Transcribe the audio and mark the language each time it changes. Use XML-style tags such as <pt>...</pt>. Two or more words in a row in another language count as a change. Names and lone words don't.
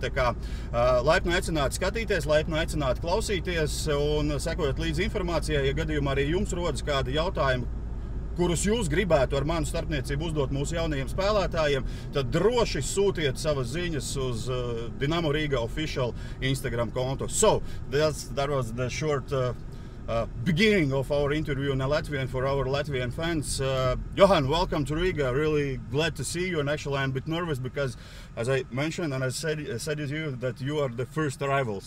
<lv>Tā kā laipni aicināti skatīties, laipni aicināti klausīties un sekojot līdzi informācijai, ja gadījumā arī jums rodas kādi jautājumi, kurus jūs gribētu ar manu starpniecību uzdot mūsu jaunajiem spēlētājiem, tad droši sūtiet savas ziņas uz Dinamo Riga official Instagram kontu.</lv> <en>So, that was the short beginning of our interview in Latvian for our Latvian fans. Johan, welcome to Riga. Really glad to see you, and actually I'm a bit nervous because, as I mentioned and I said to you, that you are the first arrivals.</en>